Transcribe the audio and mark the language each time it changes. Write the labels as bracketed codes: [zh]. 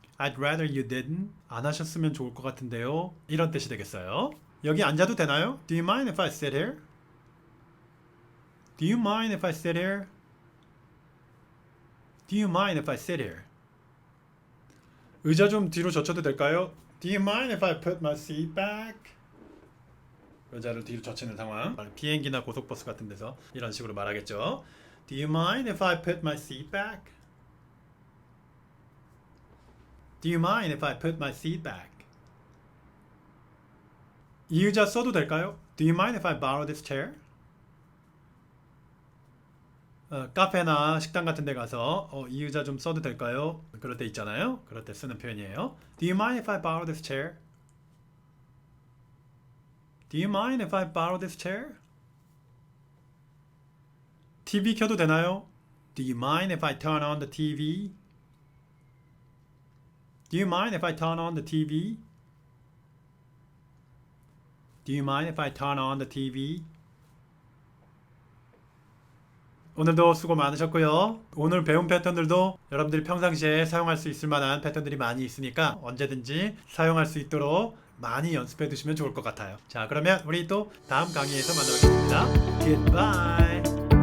[en] I'd rather you didn't [ko] 안 하셨으면 좋을 것 같은데요 이런 뜻이 되겠어요. 여기 앉아도 되나요? [en] Do you mind if I sit here? Do you mind if I sit here? Do you mind if I sit here? [ko] 의자 좀 뒤로 젖혀도 될까요? [en] Do you mind if I put my seat back? [ko] 의자를 뒤로 젖히는 상황. 비행기나 고속버스 같은 데서 이런 식으로 말하겠죠. [en] Do you mind if I put my seat back? Do you mind if I put my seat back? [ko] 이 의자 써도 될까요? [en] Do you mind if I borrow this chair? [ko] 카페나 식당 같은 데 가서 이 의자 좀 써도 될까요? 그럴 때 있잖아요. 그럴 때 쓰는 표현이에요. [en] Do you mind if I borrow this chair? Do you mind if I borrow this chair? [ko] TV 켜도 되나요? [en] Do you mind if I turn on the TV? Do you mind if I turn on the TV? Do you mind if I turn on the TV? [ko] 오늘도 수고 많으셨고요. 오늘 배운 패턴들도 여러분들이 평상시에 사용할 수 있을 만한 패턴들이 많이 있으니까 언제든지 사용할 수 있도록 많이 연습해 두시면 좋을 것 같아요. 자, 그러면 우리 또 다음 강의에서 만나뵙겠습니다. Goodbye.